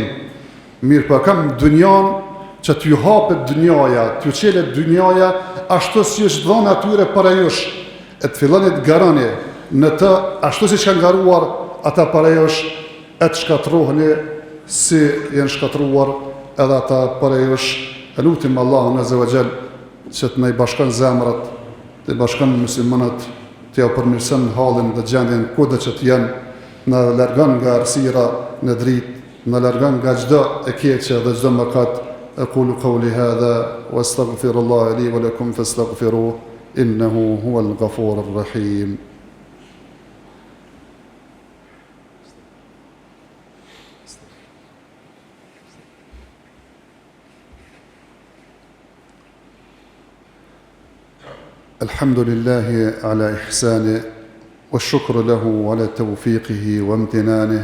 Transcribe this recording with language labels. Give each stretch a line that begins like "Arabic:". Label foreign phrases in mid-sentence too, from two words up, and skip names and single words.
Albanian: Mirë po kam dunjan që t'ju hapet dunjaja, t'ju qelet dunjaja, ashtu si është dhënë atyre para jush, e të filloni të garoni në të, ashtu si që kanë garuar ata para jush, e të shkatruhni si jenë shkatruar edhe ata para jush. E lutim Allahun
Arabic: عز وجل
Albanian: që të na i bashkon zemrat, të i bashkon muslimanët, të ja përmirëson halin dhe gjendjen kudo që të jenë, na largon nga errësira në dritë, na largon nga çdo e keqe dhe çdo mëkat.
Arabic: أقول قولي هذا وأستغفر الله لي ولكم فاستغفروه إنه هو الغفور الرحيم. الحمد لله على إحسانه والشكر له على توفيقه وامتنانه